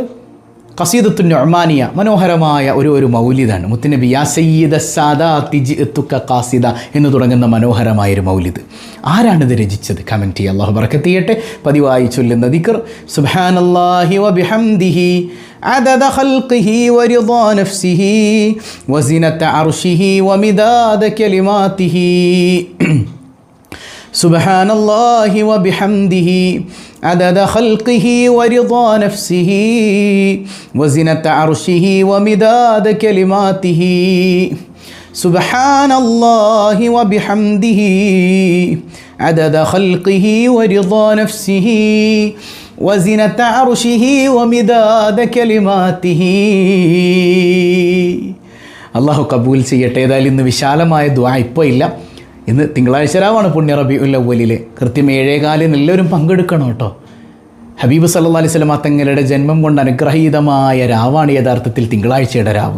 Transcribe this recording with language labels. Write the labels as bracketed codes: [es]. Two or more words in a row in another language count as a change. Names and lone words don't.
[ml] ഖസീദത്തുൻ നുഅ്മാനിയ മനോഹരമായ ഒരു മൗലിദാണ്. മുത്തുനബി [ar] يا سيد ساداتي جئتك قاصدا [ml] എന്ന് തുടങ്ങുന്ന മനോഹരമായൊരു മൗലിദ്. ആരാണിത് രചിച്ചത്? കമൻറ്റ് ചെയ്യുക. അല്ലാഹു ബറക്കത്ത് ചെയ്യട്ടെ. പതിവായി ചൊല്ലുന്ന ദിക്ർ [ar] سبحان الله وبحمده عدد خلقه ورضا نفسه وزنة عرشه ومداد كلماته سبحان الله وبحمده عدد خلقه ورضا نفسه وزنة عرشه ومداد كلماته سبحان الله وبحمده عدد خلقه ورضا نفسه وزنة عرشه ومداد كلماته. [ml] അള്ളാഹു കബൂൽ ചെയ്യട്ടെ. ഏതായാലും ഇന്ന് വിശാലമായ ദുആ ഇപ്പോൾ ഇല്ല. ഇന്ന് തിങ്കളാഴ്ച രാവാണ് പുണ്യ റബീഉൽ അവ്വലിലെ. കൃത്യം 7:15 എല്ലാവരും പങ്കെടുക്കണം കേട്ടോ. ഹബീബ് [ar] صلى الله عليه وسلم [ml] തങ്ങളുടെ ജന്മം കൊണ്ട് അനുഗ്രഹീതമായ രാവാണ് യഥാർത്ഥത്തിൽ തിങ്കളാഴ്ചയുടെ രാവ്.